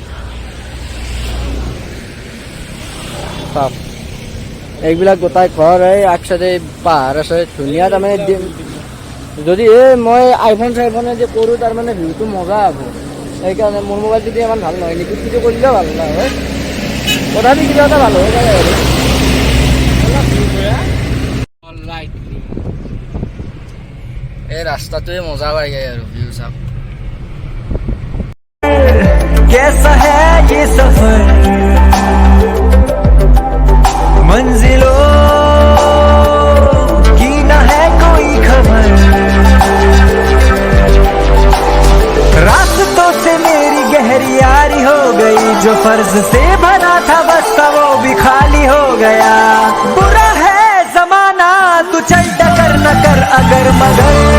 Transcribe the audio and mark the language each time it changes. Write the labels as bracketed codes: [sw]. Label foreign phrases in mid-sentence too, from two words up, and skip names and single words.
[as] এইবিলাক গোটাই ঘৰ এই আগচাইডে পাহাৰ আছে ধুনীয়া তাৰমানে যদি মই আইফোনে যে কৰোঁ তাৰমানে ভিউটো মজা হ'ব সেইকাৰণে মোৰ মোবাইল যদি ইমান ভাল নহয় নেকি কিন্তু কৰিলেও ভাল নহয় তথাপি কিবা এটা ভাল হৈ যায় আৰু এই ৰাস্তাটোৱে মজা লাগে আৰু ভিউ চাওক [hi] कैसा है ये सफर मंजिलों की न है कोई खबर रास्तों से मेरी गहरी यारी हो गई जो फर्ज से भरा था बस्ता वो भी खाली हो गया बुरा है जमाना तू चल टकर न कर अगर मगर